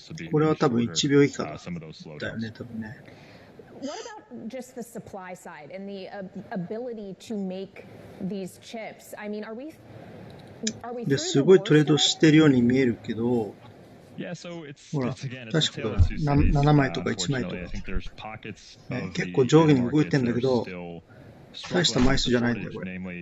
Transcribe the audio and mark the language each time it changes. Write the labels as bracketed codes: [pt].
[ja] これは多分1秒以下だよね、多分ね。 [en] What about just the supply side and the ability to make these chips? I mean, are we [ja] ですごいトレードしてるように見えるけど、ほら、確か7枚とか1枚とか、結構上下に動いてんだけど、大した枚数じゃないんだよ、これ。